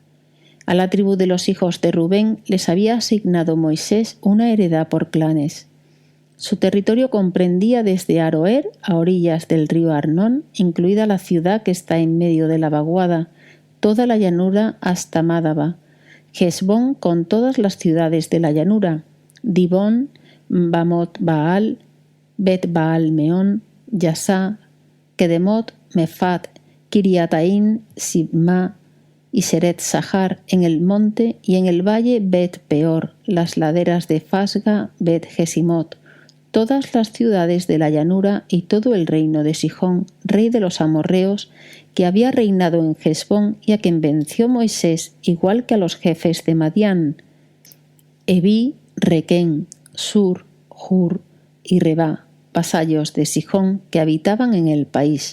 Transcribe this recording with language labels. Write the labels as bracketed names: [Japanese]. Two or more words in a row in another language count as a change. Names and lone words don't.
[Spanish] A la tribu de los hijos de Rubén les había asignado Moisés una heredad por clanes. Su territorio comprendía desde Aroer a orillas del río Arnón, incluida la ciudad que está en medio de la vaguada, toda la llanura hasta Mádaba, Hesbón con todas las ciudades de la llanura, Dibón, Bamot Baal, Bet Baal Meón, Yasá, Kedemot, Mefat, Kiriataín, Sibma y Seret Sahar en el monte y en el valle Bet Peor, las laderas de Fasga, Bet Gesimot, todas las ciudades de la llanura y todo el reino de Sihón, rey de los amorreos, que había reinado en Hesbón y a quien venció Moisés, igual que a los jefes de Madián, Eví, Requén, Sur, Hur y Rebá, vasallos de Sihón que habitaban en el país.